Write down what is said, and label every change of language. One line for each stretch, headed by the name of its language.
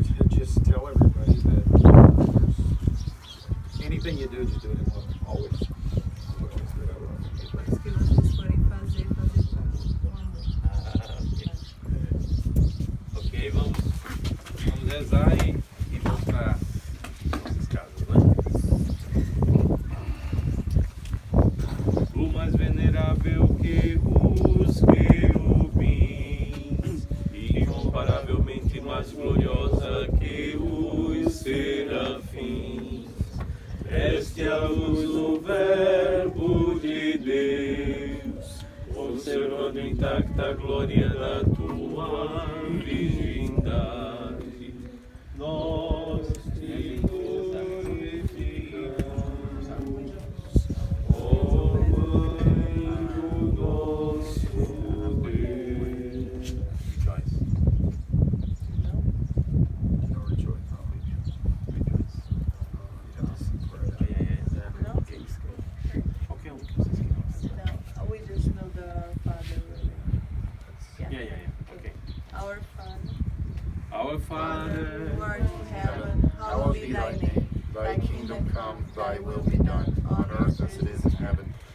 English: Just tell everybody that anything you do, just do it in love, always.
Portuguese: Depois que vocês forem fazer com amor. Ok, vamos rezar e vamos para nossas casas, né? O mais venerável que os querubins, incomparavelmente mais gloriosa que os serafins, deste a luz no verbo de Deus, conservando intacta a glória da tua virgindade. Nós te glorificamos, ó Mãe do nosso Deus.
English: Rejoice. No rejoice,
Portuguese: Qualquer que vocês queiram.
English: No, we just know the Father. Yeah. Okay. Our Father, Our Father, who art in heaven, hallowed be thy name. Thy kingdom come, thy will be done, on earth as it is in heaven.